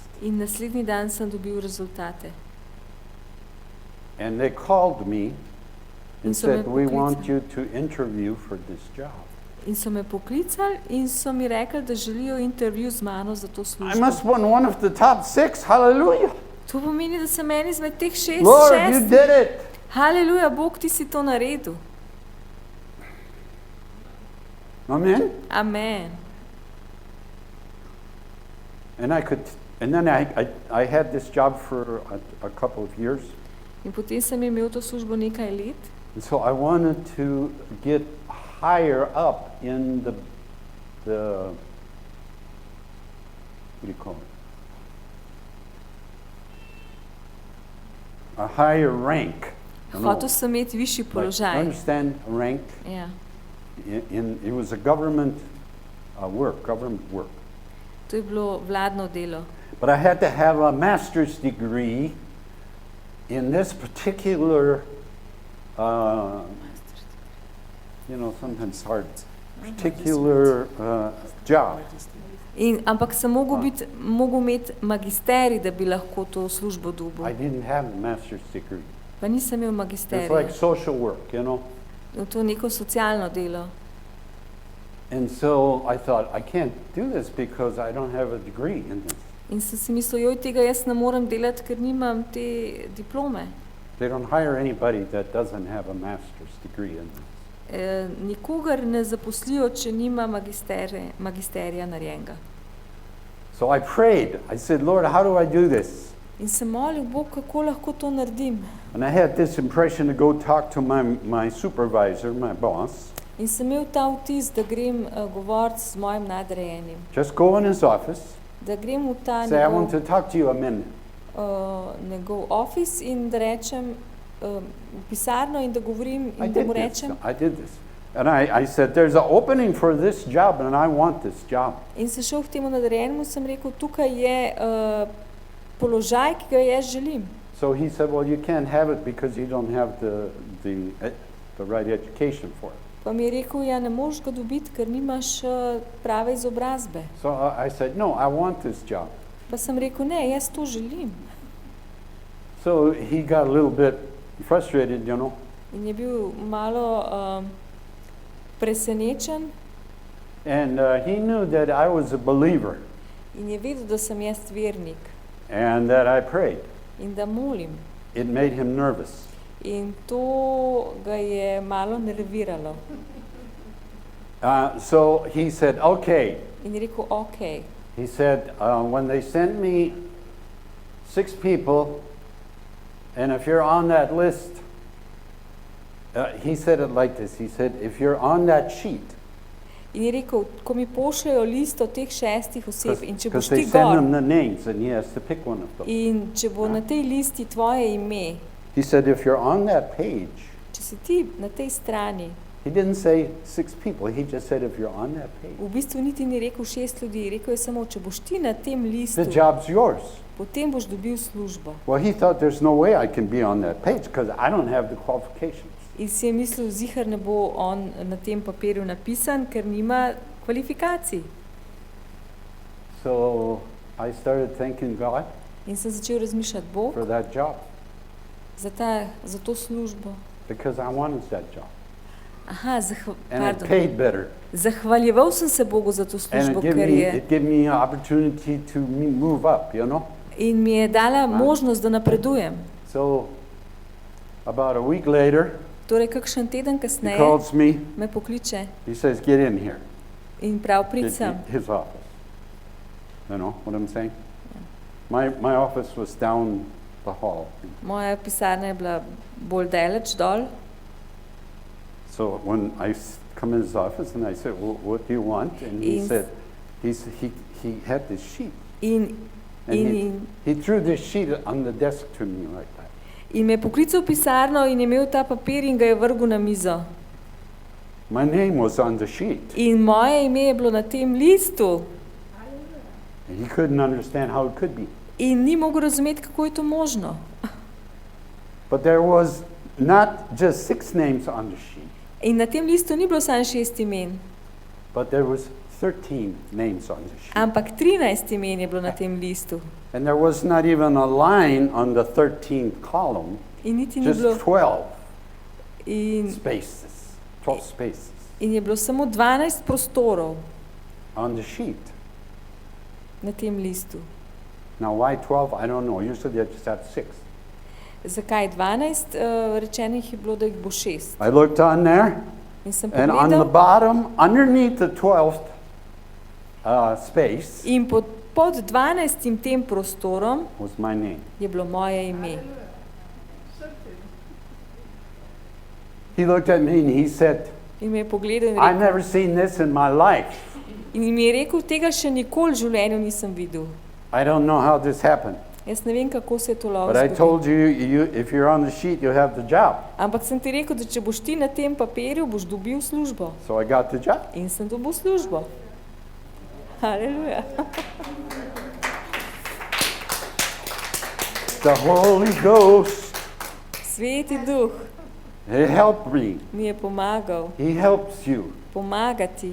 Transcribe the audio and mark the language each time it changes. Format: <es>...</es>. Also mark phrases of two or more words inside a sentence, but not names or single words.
<sl>In naslednji dan sem dobil rezultate.</sl> <en>And they called me and</en> <sl>In so me</sl> <en>said, we want</en> <sl>poklicali.</sl> <en>you to interview for this job.</en> <sl>In so me poklicali in so mi rekli, da želijo intervju z mano za to</sl> <en>I</en> <sl>službo.</sl> <en>must have been one of the top 6. Hallelujah.</en> <sl>To pomeni, da sem en izmed teh</sl> <en>Lord, you</en> <sl>6.</sl> <en>did it.</en> <sl>Haleluja, Bog, ti si to naredil.</sl> <en>Amen?</en> <sl>Amen.</sl> <en>And then I had this job for a couple of years.</en> <sl>In potem sem imel to službo nekaj let.</sl> <en>And so I wanted to get higher up in the what do you call it? A higher rank.</en> <sl>Hotel sem imeti višji položaj.</sl> <en>Understand rank?</en> <sl>Ja.</sl> <en>It was a government work.</en> <sl>To je bilo vladno delo.</sl> <en>But I had to have a master's degree in this particular, sometimes hard, particular job.</en> <sl>Ampak sem mogel imeti magisterij, da bi lahko to službo dobil.</sl> <en>I didn't have a master's degree.</en> <sl>Pa nisem imel</sl> <en>It's</en> <sl>magisterija.</sl> <en>like social work,</en> <sl>To neko socialno delo.</sl> <en>And so I thought, I can't do this because I don't have a degree in this.</en> <sl>In sem si mislil, tega jaz ne morem delati, ker nimam te diplome.</sl> <en>They don't hire anybody that doesn't have a master's degree in this.</en> <sl>Nikogar ne zaposlijo, če nima magisterija narejenega.</sl> <en>So I prayed. I said, Lord, how do I do this?</en> <sl>In sem molil, Bog, kako lahko to naredim.</sl> <en>And I had this impression to go talk to my supervisor, my boss.</en> <sl>In sem imel ta vtis, da grem govoriti z mojim nadrejenim.</sl> <en>Just go in his office.</en> <sl>Da grem v ta</sl> <en>Say, I want to talk to you a minute.</en> <sl>njegov office in da rečem v pisarno in da govorim in da mu rečem.</sl> <en>I did this. And I said, there's an opening for this job and I want this job.</en> <sl>In se šel k temu nadrejenemu, sem rekel, tukaj je položaj, ki ga jaz želim.</sl> <en>So he said, well, you can't have it because you don't have the right education for it.</en> <sl>Pa mi je rekel, ja, ne moreš ga dobiti, ker nimaš prave izobrazbe.</sl> <en>So I said, no, I want this job.</en> <sl>Pa sem rekel, ne, jaz to želim.</sl> <en>So he got a little bit frustrated,</en> <sl>In je bil malo presenečen.</sl> <en>And he knew that I was a believer.</en> <sl>In je vedel, da sem jaz vernik.</sl> <en>And that I prayed.</en> <sl>In da molim.</sl> <en>It made him nervous.</en> <sl>In to ga je malo nerviralo.</sl> <en>So he said, okay.</en> <sl>In je rekel, okay.</sl> <en>He said, when they send me 6 people, and if you're on that list, he said it like this. He said, if you're on that sheet,</en> <sl>in je rekel, ko mi pošljajo listo teh 6 oseb in če boš ti</sl> <en>they send</en> <sl>gor</sl> <en>him the names and he has to pick one of them.</en> <sl>in če bo na tej listi tvoje ime,</sl> <en>He said, if you're on that page,</en> <sl>če si ti na tej strani,</sl> <en>he didn't say 6 people, he just said, if you're on that page,</en> <sl>v bistvu niti ni rekel 6 ljudi, rekel je samo, če boš ti na tem listu,</sl> <en>the job's yours.</en> <sl>potem boš dobil službo.</sl> <en>Well, he thought there's no way I can be on that page because I don't have the qualifications.</en> <sl>In si je mislil, zihar ne bo on na tem papirju napisan, ker nima kvalifikacij.</sl> <en>So I started thanking God</en> <sl>In sem začel razmišljati, Bog,</sl> <en>for that job</en> <sl>za to službo.</sl> <en>because I wanted that job.</en> <sl>Aha,</sl> <en>And it paid better.</en> <sl>zahvaljeval sem se Bogu za to</sl> <en>And</en> <sl>službo, ker je</sl> <en>it gave me an opportunity to move up,</en> <sl>in mi je dala možnost, da napredujem.</sl> <en>So about a week later,</en> <sl>Torej, kakšen teden</sl> <en>he</en> <sl>kasneje</sl> <en>calls me.</en> <sl>me pokliče</sl> <en>He says, get in here.</en> <sl>in prav prid sem.</sl> <en>His office. You know what I'm saying? My office was down the hall.</en> <sl>Moja pisarna je bila bolj daleč dol.</sl> <en>So when I come in his office and I said, well, what do you want? And he said, he had this sheet. And he threw this sheet on the desk to me like that.</en> <sl>In me je poklical v pisarno in je imel ta papir in ga je vrgel na mizo.</sl> <en>My name was on the sheet.</en> <sl>In moje ime je bilo na tem listu.</sl> <en>And he couldn't understand how it could be.</en> <sl>In ni mogel razumeti, kako je to možno.</sl> <en>But there was not just 6 names on the sheet.</en> <sl>In na tem listu ni bilo samo 6 imen,</sl> <en>But there was 13 names on the sheet.</en> <sl>ampak 13 imen je bilo na tem listu.</sl> <en>And there was not even a line on the 13th column,</en> <sl>In niti ni</sl> <en>just</en> <sl>bilo 12 in,</sl> <en>spaces, 12 spaces</en> <sl>in je bilo samo 12 prostorov</sl> <en>on the sheet.</en> <sl>na tem listu.</sl> <en>Now why 12? I don't know. Usually they just have 6.</en> <sl>Zakaj 12? Rečenih je bilo, da jih bo 6.</sl> <en>I looked on there,</en> <sl>In sem</sl> <en>and on the</en> <sl>pogledal</sl> <en>bottom, underneath the 12th space,</en> <sl>in pod 12. tem prostorom</sl> <en>was my name.</en> <sl>je bilo moje ime.</sl> <en>He looked at me and he said,</en> <sl>In me je pogledal in</sl> <en>I've</en> <sl>rekel,</sl> <en>never seen this in my life.</en> <sl>in mi je rekel, tega še nikoli v življenju nisem videl.</sl> <en>I don't know how this happened.</en> <sl>Jaz ne vem, kako se je to lahko</sl> <en>But I</en> <sl>zgodilo.</sl> <en>told you, if you're on the sheet, you have the job.</en> <sl>Ampak sem ti rekel, da če boš ti na tem papirju, boš dobil službo.</sl> <en>So I got the job.</en> <sl>In sem dobil službo. Haleluja.</sl> <en>The Holy Ghost,</en> <sl>Sveti Duh</sl> <en>He helped me.</en> <sl>mi je pomagal.</sl> <en>He helps you.</en> <sl>Pomagati.</sl>